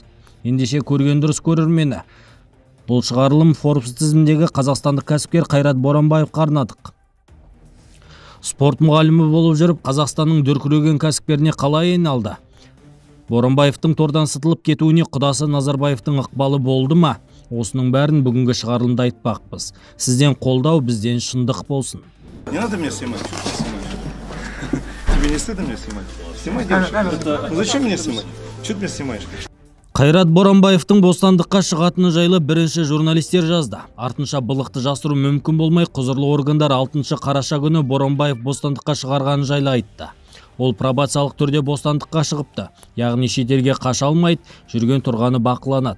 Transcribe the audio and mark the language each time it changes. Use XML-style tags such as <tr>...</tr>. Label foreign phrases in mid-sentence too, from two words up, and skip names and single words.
<kk>Ендеше көрген дұрыс көрермені. Бұл шығарылым Forbes тізіміндегі қазақстандық кәсіпкер Қайрат Боранбаевқа арнадық. Спорт мұғалімі болып жүріп, Қазақстанның дүркіреген кәсіпкеріне қалай айналды? Боранбаевтың тордан сытылып кетуіне құдасы Назарбаевтың ықпалы болды ма? Осының бәрін бүгінгі шығарылымда айтпақпыз. Сізден қолдау, бізден шындық болсын.</kk> <ru>Не надо меня снимать. Тебе не стыдно меня снимать? Снимай, девушка. Зачем меня снимать? Что ты меня снимаешь?</ru> <kk>Қайрат Боранбаевтың бостандыққа шығатыны жайлы бірінші журналистер жазды. Артынша былықты жасыру мүмкін болмай, құзырлы органдар 6 қараша күні Боранбаев бостандыққа шығарғаны жайлы айтты. Ол пробациялық түрде бостандыққа шығыпты, яғни шетелге қаша алмайды, жүрген тұрғаны бақыланады.</kk>